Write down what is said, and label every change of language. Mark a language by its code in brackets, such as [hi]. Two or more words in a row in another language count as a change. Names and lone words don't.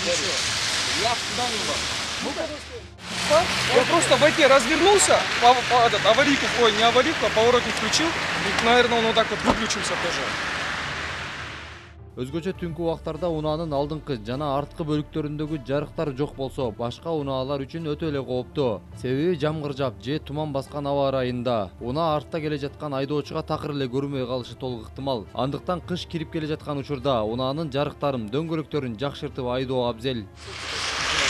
[ru] Ничего. Я туда не был. Я просто в эти развернулся, аварийку, ой, не аварийку, а поворотник включил. Наверное, он вот так вот выключился тоже. [ky] Өзгөчө түнкү убактарда унаанын алдыңкы жана арткы бөлүктөрүндөгү жарыктар жок болсо, башка унаалар үчүн өтө эле кооптуу. Себеби жамгыр жаап же туман баскан аба ырайында унаа артта келе жаткан айдоочуга такыр эле көрүнбөй калышы толук ыктымал. Андыктан кыш кирип келе жаткан учурда унаанын жарыктарын, дөңгөлөктөрүн жакшыртып айдоо абзел.